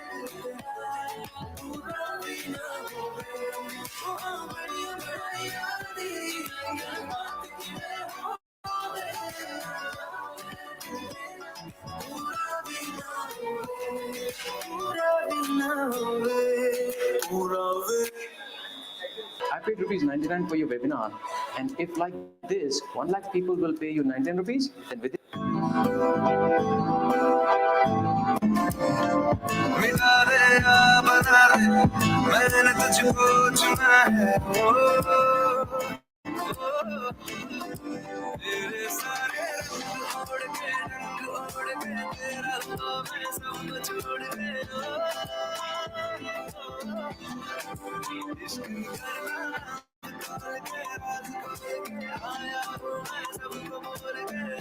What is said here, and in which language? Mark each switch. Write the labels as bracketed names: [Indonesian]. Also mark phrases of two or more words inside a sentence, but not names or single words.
[Punjabi] ਪੂਰਾ ਭੀ ਨਾ ਹੋਵੇ ਓ ਬੜਿਆ ਬਣਾਇਆ ਦੀ ਦਿਲ ਬਾਤ ਕਿਵੇਂ ਹੋਵੇ ਪੂਰਾ ਭੀ ਨਾ ਹੋਵੇ ਪੂਰਾ ਭੀ ਨਾ ਹੋਵੇ ਪੂਰਾ ਭੀ [English] I paid rupees 99 for your webinar, and if like this, 1 lakh people will pay you 99 rupees, then within [Hindi] मिला दे या बना दे मैंने तुझको चुना है ओ, तेरे सारे रंग ओढ़ के तेरा तो मैं सब छोड़ के इश्क करना तोड़ के राज खोल के आया हूँ मैं सबको बोल के